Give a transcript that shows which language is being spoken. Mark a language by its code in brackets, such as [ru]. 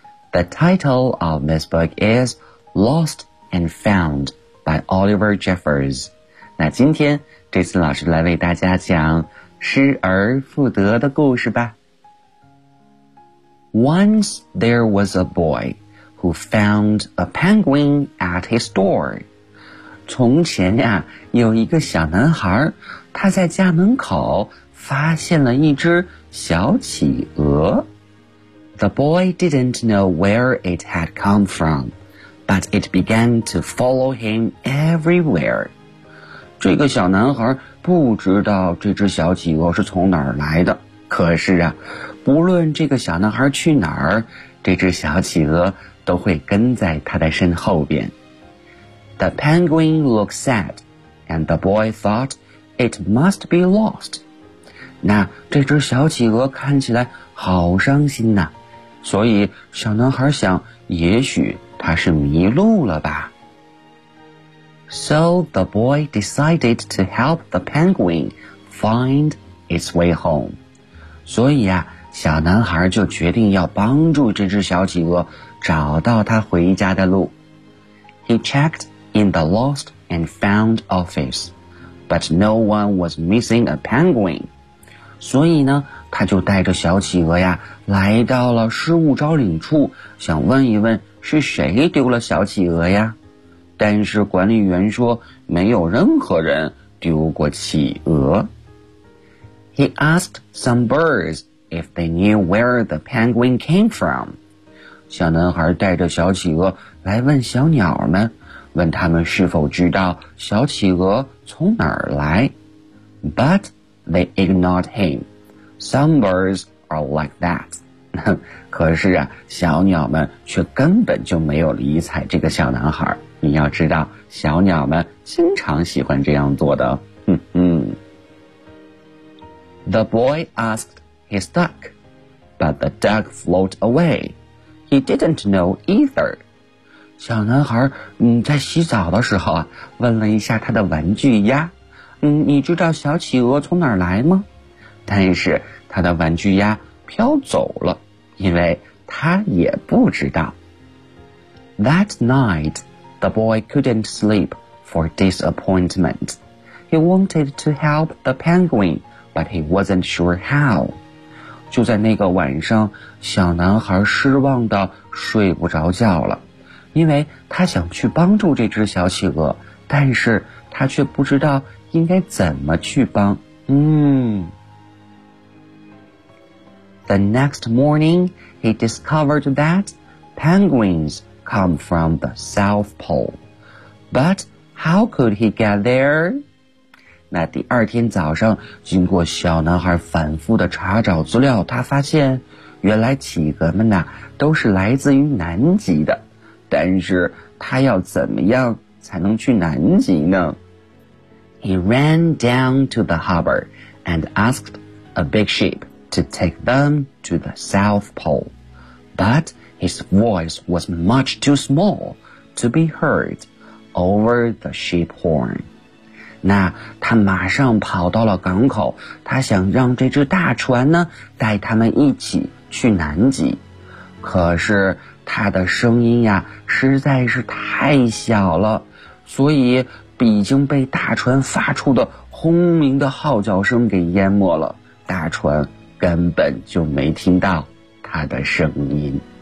[en] The title of this book is Lost and Found by Oliver Jeffers. [zh] 那今天这次老师来为大家讲失而复得的故事吧。 [en] Once there was a boy who found a penguin at his door. [zh] 从前呀，有一个小男孩，他在家门口发现了一只小企鹅。 [en] The boy didn't know where it had come from, but it began to follow him everywhere. [zh] 这个小男孩不知道这只小企鹅是从哪儿来的，可是啊，不论这个小男孩去哪儿，这只小企鹅都会跟在他的身后边。 [en] The penguin looked sad, and the boy thought it must be lost. [zh] 那这只小企鹅看起来好伤心呐，所以小男孩想，也许它是迷路了吧。 [en] So the boy decided to help the penguin find its way home. [zh] 所以啊，小男孩就决定要帮助这只小企鹅找到它回家的路。 [en] He checked in the lost and found office, but no one was missing a penguin. [zh] 所以呢，他就带着小企鹅呀，来到了失物招领处，想问一问是谁丢了小企鹅呀。但是管理员说，没有任何人丢过企鹅。 [en] He asked some birds if they knew where the penguin came from. [zh] 小男孩带着小企鹅来问小鸟们，问他们是否知道小企鹅从哪儿来。 [en] But... They ignored him. Some birds are like that. [zh] 可是啊，小鸟们却根本就没有理睬这个小男孩。你要知道，小鸟们经常喜欢这样做的。 [en] The boy asked his duck, but the duck floated away. He didn't know either. [zh] 小男孩在洗澡的时候啊，问了一下他的玩具鸭。你知道小企鹅从哪儿来吗？但是他的玩具鸭飘走了，因为他也不知道。 [en] That night, the boy couldn't sleep for disappointment. He wanted to help the penguin, but he wasn't sure how. [zh] 就在那个晚上，小男孩失望到睡不着觉了，因为他想去帮助这只小企鹅，但是他却不知道应该怎么去帮。 [en] The next morning, he discovered that penguins come from the South Pole. But how could he get there? [zh] 那第二天早上，经过小男孩反复的查找资料，他发现原来企鹅们呐都是来自于南极的。但是他要怎么样才能去南极呢？ [en] He ran down to the harbor and asked a big ship to take them to the South Pole. But his voice was much too small to be heard. over the sheep horn. [zh] 那他马上跑到了港口，他想让这只大船呢带他们一起去南极。可是他的声音呀实在是太小了，所以已经被大船发出的轰鸣的号角声给淹没了，大船根本就没听到他的声音。